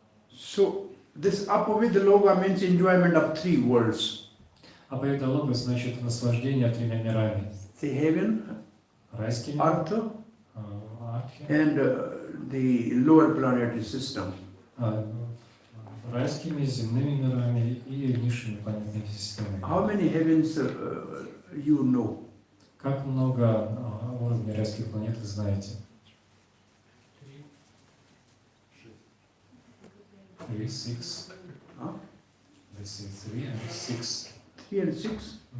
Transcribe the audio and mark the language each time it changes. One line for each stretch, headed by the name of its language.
English: So this apavidha loka means enjoyment of three worlds.
Russian: Аповида лока значит наслаждение тремя мирами.
English: The heaven,
Russian: Райскими,
English: Artha,
Russian: Артхи,
English: and the lower planetary system.
Russian: Райскими, земными мирами и низшими планетными системами.
English: How many heavens you know?
Russian: Как много уровней райских планет вы знаете?
English: 3, 6. Huh? Let's say 3 and 6. 3 and 6?